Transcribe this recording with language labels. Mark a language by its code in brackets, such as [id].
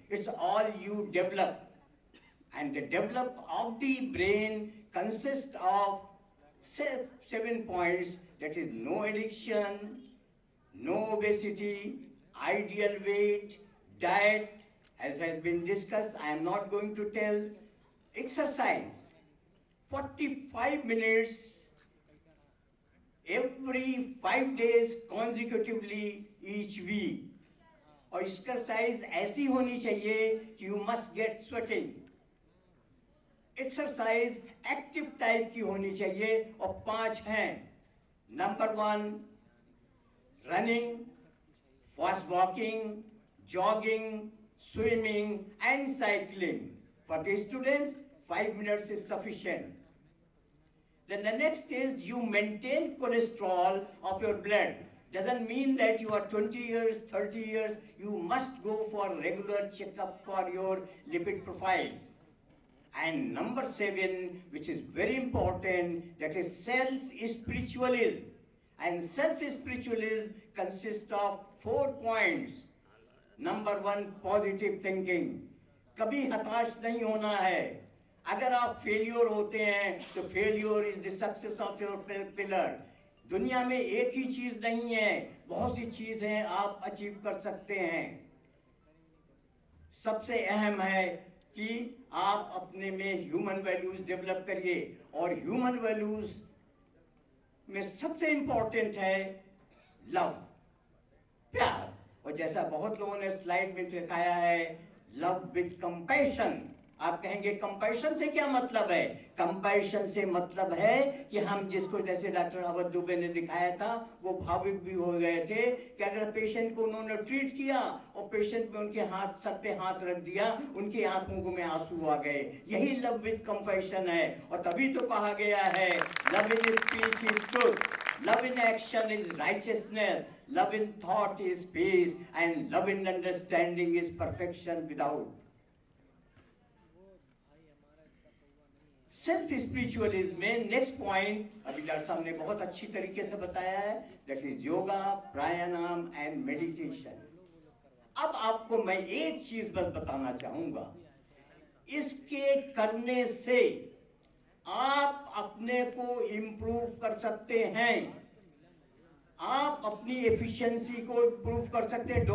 [en] It's all you develop. And the develop of the brain consists of 7 points, that is no addiction, no obesity, ideal weight, diet, as has been discussed, I am not going to tell, exercise, 45 minutes every 5 days consecutively each week. [hi] और exercise ऐसी होनी चाहिए कि [en] you must get sweating. [hi] Exercise active type की होनी चाहिए, और 5 हैं. Number 1, running, fast walking, jogging, [en] swimming and cycling. For the students, 5 minutes is sufficient. Then the next is you maintain cholesterol of your blood. Doesn't mean that you are 20 years, 30 years, you must go for regular checkup for your lipid profile. And number 7, which is very important, that is self-spiritualism. And self-spiritualism consists of 4 points. Number 1, positive thinking. [hi] कभी हताश नहीं होना है. अगर आप failure होते हैं तो [en] Failure is the success of your pillar. [hi] दुनिया में एक ही चीज नहीं है, बहुत सी चीजें आप अचीव कर सकते हैं. सबसे अहम है कि आप अपने में ह्यूमन वैल्यूज डेवलप करिए, और ह्यूमन वैल्यूज में सबसे इंपॉर्टेंट है लव, प्यार. और जैसा बहुत लोगों ने स्लाइड में दिखाया है, [en] Love with compassion. [hi] आप कहेंगे कंपैशन से क्या मतलब है? कंपैशन से मतलब है कि हम जिसको, जैसे डॉक्टर अवध दुबे ने दिखाया था, वो भावुक भी हो गए थे कि अगर पेशेंट को उन्होंने ट्रीट किया और पेशेंट में उनके हाथ, सर पे हाथ रख दिया, उनकी आंखों में आंसू आ गए. यही लव विथ कंपैशन है. और तभी तो कहा गया है [en] Love in speech is truth. Love in action is righteousness. Love in thought is peace. And love in understanding is perfection without. [hi] Self spiritualism में नेक्स्ट पॉइंट अभी डॉक्टर साहब ने बहुत अच्छी तरीके से बताया है, [en] That is yoga, pranayama and meditation. [hi] अब आपको मैं एक चीज बस बताना चाहूंगा, इसके करने से आप अपने को इंप्रूव कर सकते हैं, आप अपनी एफिशिएंसी को इंप्रूव कर सकते हैं।